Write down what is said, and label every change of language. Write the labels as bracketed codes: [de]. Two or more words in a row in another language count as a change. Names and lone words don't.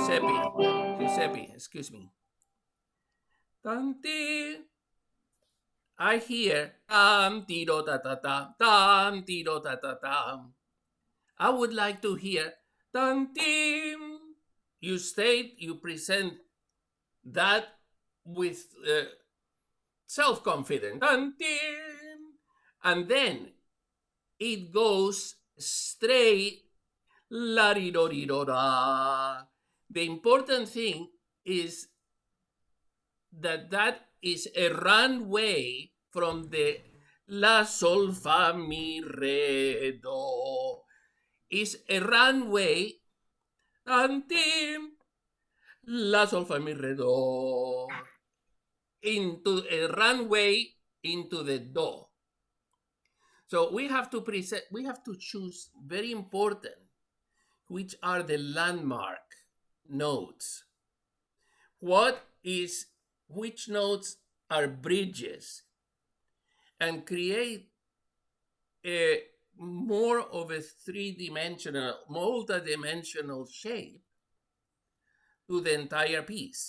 [en] Giuseppe, excuse me. Tanti, I hear tam tiro ta ta ta tam tiro ta ta tam. I would like to hear tam tim. You state, you present that with self-confidence. Tam tim. And then it goes straight la di do di do da. The important thing is that is a runway from the la sol fa mi re do. Is a runway until la sol fa mi re do into a runway into the do. So we have to present, we have to choose, very important, which are the landmark notes. Which notes are bridges, and create a more of a three-dimensional, multi-dimensional shape to the entire piece.